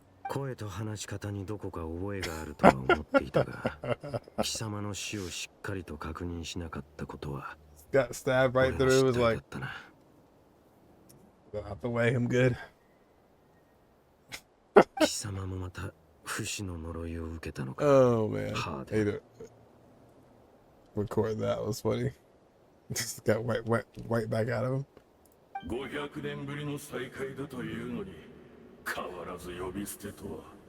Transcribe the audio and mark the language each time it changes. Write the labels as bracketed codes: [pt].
[ja] 声と話し方にどこか覚えがあるとは思っていたが、貴様の死をしっかりと確認しなかったことは。 [en] Got stabbed right through. It was like, out the way, I'm good. [ja] 貴様もまた不死の呪いを受けたのか。 [en] Oh man, hey, record that was funny. Just got right back out of him. [ja] 500年ぶりの再会だというのに変わらず呼び捨てとは。